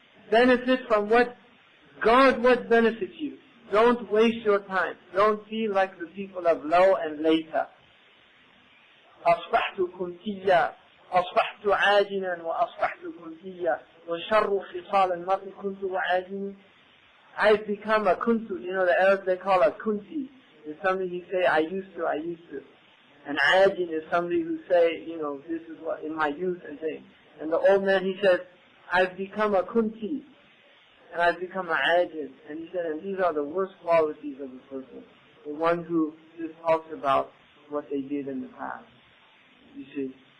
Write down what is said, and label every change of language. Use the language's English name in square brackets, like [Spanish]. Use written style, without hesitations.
[English] Benefit from what benefits you. Don't waste your time. Don't feel like the people of low and later. [Arabic] أصبحت كنتيا أصبحت عاجنا وأصبحت كنتيا وشر خصال المرء كنت وعاجني. [English] I've become a kuntu. You know, the Arabs, they call a kunti. It's something you say, I used to. And ajin is somebody who say, you know, this is what, in my youth and things. And the old man, he says, I've become a kunti. And I've become a ajin. And he said, and these are the worst qualities of a person. The one who just talks about what they did in the past. You see.